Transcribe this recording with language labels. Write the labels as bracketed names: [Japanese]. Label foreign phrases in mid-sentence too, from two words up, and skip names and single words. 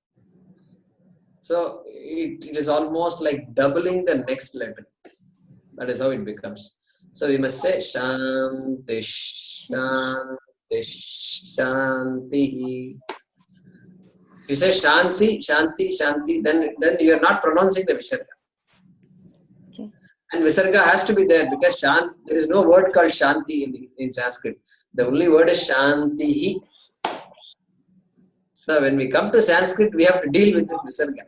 [English] So it is almost like doubling the next letter. That is how it becomes. So we must say Shanti, Shanti, Shanti. If you say Shanti, Shanti, Shanti, then you are not pronouncing the Visarga. Okay. And Visarga has to be there because there is no word called Shanti in Sanskrit. The only word is Shanti. So when we come to Sanskrit, we have to deal with this Visarga.